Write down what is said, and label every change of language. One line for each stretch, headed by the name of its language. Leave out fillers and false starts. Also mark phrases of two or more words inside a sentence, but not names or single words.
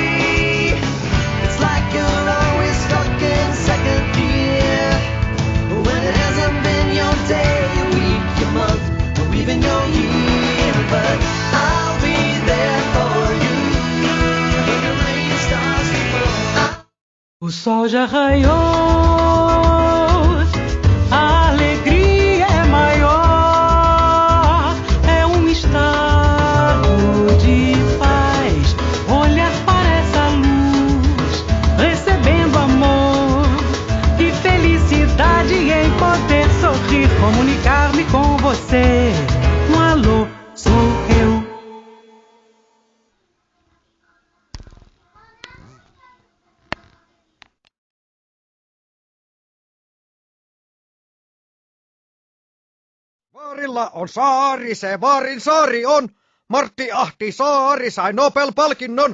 English: It's like you're always stuck in second gear, when it hasn't been your day, your week, your month, or even your year. But I'll be there for you when the rain starts to fall.
Portuguese: O sol já raiou, a alegria é maior, é estado de paz, olhar para essa luz, recebendo amor, que felicidade em poder sorrir, comunicar-me com você, um alô, sou eu.
Finnish: Vaarilla on saari, se vaarin saari on. Martti Ahtisaari sai Nobel-palkinnon.